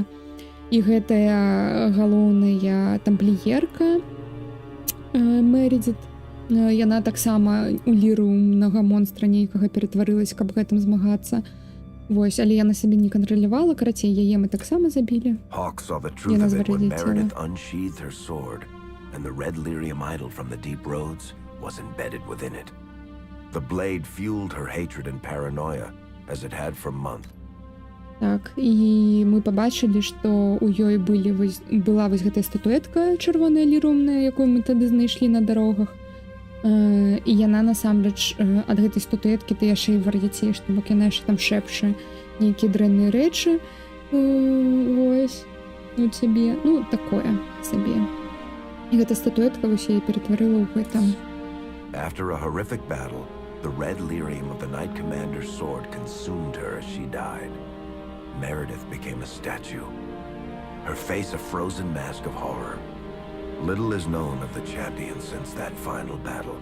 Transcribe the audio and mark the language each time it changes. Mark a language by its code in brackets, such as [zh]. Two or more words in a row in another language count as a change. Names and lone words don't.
[be] І гэтая галоўная тампліерка Мередит, яна таксама у лірумнага монстра нейкага ператварылась, каб гэтым змагацца. Вось, але яна сабе не кантралявала, карацей, яе мы таксама забілі. [en] Hawk saw the truth of it when Meredith unsheathed her sword, and the red lyrium idol from the deep roads was embedded within it. The blade fueled her hatred and paranoia, as it had for months. [be] Так, і мы пабачылі, што ў ёй была вось гэтая статуэтка чырвоная лірумная, якую мы тады знайшлі на дарогах. І яна насамрэч ад гэтай статуэткі ты яшчэ і вар'яцееш, што бок яна яшчэ там шэпча нейкія дрэнныя рэчы, вось, у цябе, ну, такое сабе. І гэта статуэтка вось яе ператварыла ў гэтым. [en] After a horrific battle, the red lyrium of the Knight Commander's sword consumed her as she died. Meredith became a statue, her face a frozen mask of horror. Little is known of the champion since that final battle.